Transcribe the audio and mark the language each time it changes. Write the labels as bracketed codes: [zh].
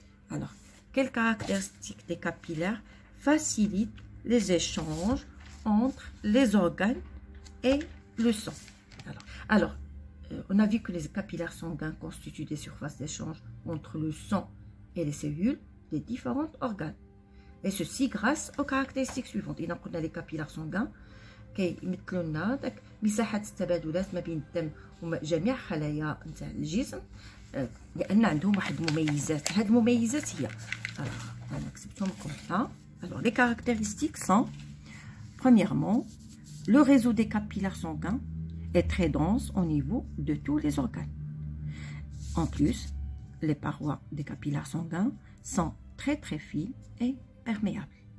[fr] Alors, quelles caractéristiques des capillaires facilitent les échanges entre les organes et le sang? Alors, on a vu que les capillaires sanguins constituent des surfaces d'échange entre le sang et les cellules des différents organes. Et ceci grâce aux caractéristiques suivantes. [ar] إذا قلنا [fr] les capillaires sanguins [ar] كيمثلوا لنا داك مساحة التبادلات ما بين الدم وجميع خلايا نتاع الجسم لأن عندهم واحد المميزات. هاد المميزات هي أنا كتبتهم لكم هنا. [fr] Alors les caractéristiques sont premièrement le réseau des capillaires sanguins est très dense au niveau de tous les organes. En plus, les parois des capillaires sanguins sont très fines et perméables.